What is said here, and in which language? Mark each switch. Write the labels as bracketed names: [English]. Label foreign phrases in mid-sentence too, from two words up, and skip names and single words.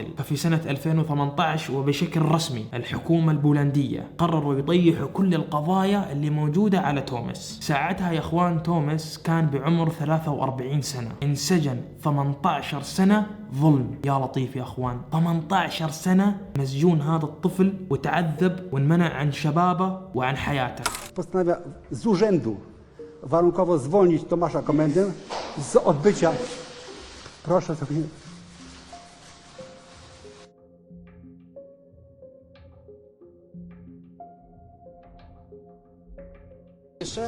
[Arabic] ففي سنة 2018 وبشكل رسمي الحكومة البولندية قرروا يطيحوا كل القضايا اللي موجودة على توماس. ساعتها يا إخوان توماس كان بعمر 43 سنة، انسجن 18 سنة ظلم. يا لطيف يا أخوان، 18 سنة مسجون هذا الطفل وتعذب وانمنع عن شبابه وعن حياته. [Polish] Postanawia z urzędu warunkowo zwolnić Tomasza Komendę z odbycia. Proszę sobie. Jeszcze?